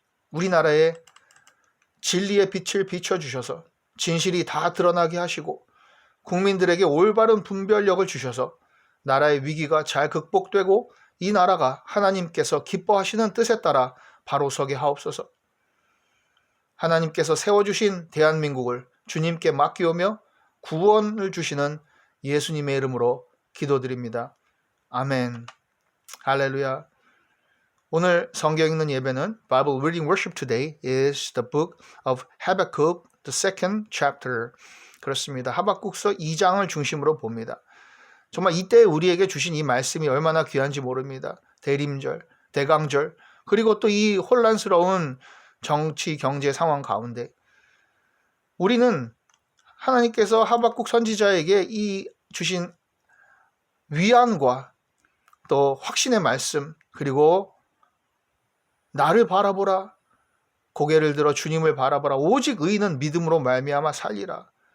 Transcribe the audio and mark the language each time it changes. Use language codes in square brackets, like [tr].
[ko] 우리나라에 진리의 빛을 비춰주셔서 진실이 다 드러나게 하시고 국민들에게 올바른 분별력을 주셔서 나라의 위기가 잘 극복되고 이 나라가 하나님께서 기뻐하시는 뜻에 따라 바로 서게 하옵소서. 하나님께서 세워주신 대한민국을 주님께 맡기오며 구원을 주시는 예수님의 이름으로 기도드립니다. 아멘. 할렐루야. 오늘 성경 읽는 예배는 [en] Bible reading worship today is the book of Habakkuk, the second chapter. [ko] 그렇습니다. 하박국서 2장을 중심으로 봅니다. 정말 이때 우리에게 주신 이 말씀이 얼마나 귀한지 모릅니다. 대림절, 대강절, 그리고 또 이 혼란스러운 정치, 경제 상황 가운데 우리는 하나님께서 하박국 선지자에게 이 주신 위안과 또 확신의 말씀, 그리고 나를 바라보라, 고개를 들어 주님을 바라보라, 오직 의인은 믿음으로 말미암아 살리라.